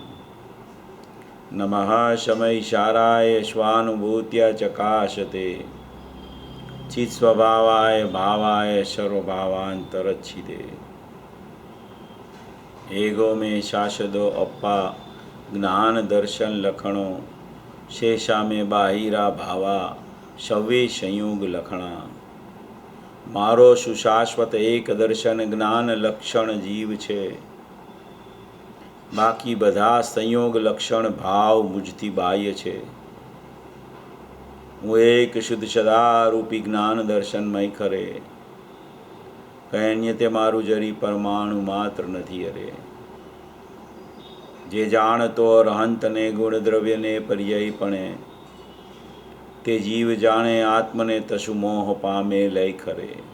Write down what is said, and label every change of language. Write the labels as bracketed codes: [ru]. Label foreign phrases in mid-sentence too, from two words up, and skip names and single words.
[sa] नमः शमैशाराय स्वानुभूत्या चकाशते चित्स्वभावाय भावाय सर्वभावान्तरच्छिदे [pra] एगो में शासदो अप्पा ज्ञान दर्शन लखणो शेषा में बाहिरा भावा शवे संयोग लखणा मारो सुशाश्वत एक दर्शन [gu] જ્ઞાન લક્ષણ જીવ છે બાકી બધા સંયોગ લક્ષણ ભાવ મુજથી બાહ્ય છે। હું એક શુદ્ધ સદારૂપી જ્ઞાન દર્શનમય ખરે કૈન્ય તે મારું જરી પરમાણુ માત્ર નથી અરે જે જાણતો અરહંતને ગુણ દ્રવ્યને પર્યાયપણે તે જીવ જાણે આત્મને તસુ મોહ પામે લય ખરે